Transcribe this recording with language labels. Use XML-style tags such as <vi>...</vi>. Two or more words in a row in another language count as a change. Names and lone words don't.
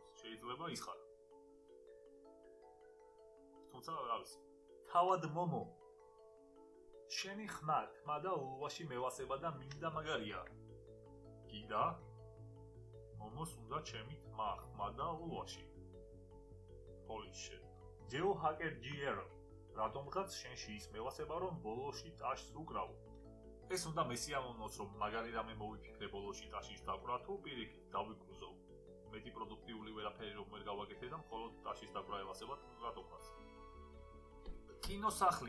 <ka>შეიძლება ის ხარ. თუმცა რა ვიცი. თავად მომო. შენი ხმა და ულვაში მევასება და მინდა მაგარია. კიდა? მომოს უნდა ჩემი ხმა და ულვაში.</ka> <en>Holy shit. Geo Hacker GR.</en> <ka>რატომღაც შენში ის მევასება რომ ბოლოში ტაშს უკრავ. ეს უნდა მესიამოვნოს რომ მაგარი რამე მოვიფიქრე ბოლოში ტაშის დაკვრა თუ პირიქით დავიკრუზო. მეტი პროდუქტიული ვერაფერი რომ ვერ გავაკეთე და მხოლოდ ტაშის დაკვრა ევასებათ რატომღაც. კინოსახლი.</ka>